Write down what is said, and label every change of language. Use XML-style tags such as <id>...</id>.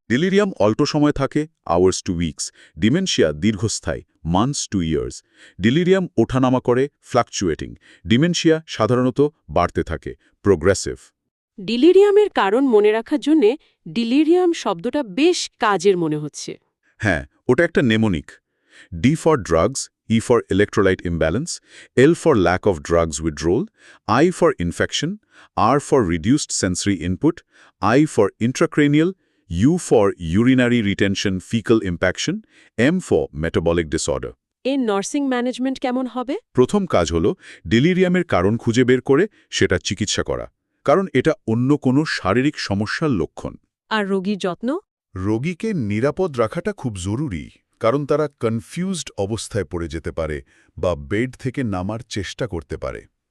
<bn>Delirium অল্প সময় থাকে,</bn> <en>Hours to weeks.</en> <bn>ডিমেনশিয়া দীর্ঘস্থায়ী,</bn> <en>Months to years.</en> <bn>ডেলিরিয়াম ওঠানামা করে, ফ্লাকচুয়েটিং। ডিমেনশিয়া সাধারণত বাড়তে থাকে, প্রোগ্রেসিভ। ডিলিরিয়ামের কারণ মনে রাখার জন্যে ডিলিরিয়াম শব্দটা বেশ কাজের মনে হচ্ছে। হ্যাঁ, ওটা একটা mnemonic.</bn> <en>D for drugs, E for electrolyte imbalance, L for lack of drugs withdrawal, I for infection, R for reduced sensory input, I for intracranial, U for urinary retention fecal impaction, M for metabolic disorder.</en> <bn>এর nursing management কেমন হবে? প্রথম কাজ হল ডেলিরিয়ামের কারণ খুঁজে বের করে সেটা চিকিৎসা করা, কারণ এটা অন্য কোনো শারীরিক সমস্যার লক্ষণ। আর রোগীর যত্ন? রোগীকে নিরাপদ রাখাটা খুব জরুরি, কারণ তারা কনফিউজড অবস্থায় পড়ে যেতে পারে বা বেড থেকে নামার চেষ্টা করতে পারে।</bn>